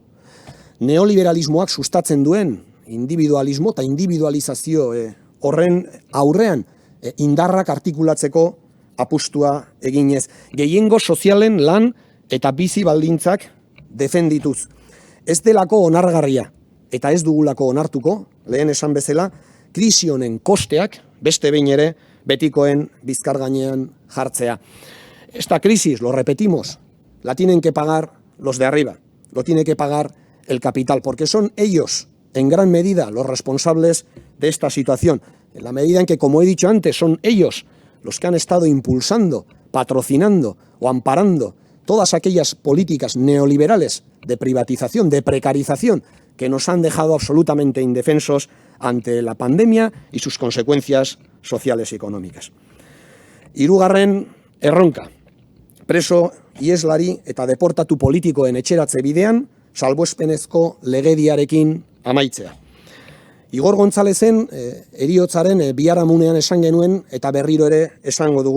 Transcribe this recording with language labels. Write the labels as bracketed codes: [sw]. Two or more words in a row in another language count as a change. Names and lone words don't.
[eu] Neoliberalismoak sustatzen duen individualismo eta individualizazio horren aurrean indarrak artikulatzeko apustua eginez. Gehiengo sozialen lan eta bizi baldintzak defendituz. Ez delako onargarria eta ez dugulako onartuko, lehen esan bezala, krisi honen kosteak beste behin ere betikoen bizkar gainean jartzea. [es] Esta crisis, lo repetimos, la tienen que pagar los de arriba, lo tiene que pagar el capital, porque son ellos, en gran medida, los responsables de esta situación, en la medida en que, como he dicho antes, son ellos los que han estado impulsando, patrocinando o amparando todas aquellas políticas neoliberales de privatización, de precarización, que nos han dejado absolutamente indefensos ante la pandemia y sus consecuencias sociales y económicas. [eu] Hirugarren erronka, preso ieslari eta deportatu politikoen etxeratze bidean, salbuespenezko legediarekin amaitzea. Igor Gonzalezen heriotzaren biharamunean esan genuen eta berriro ere esango dugu.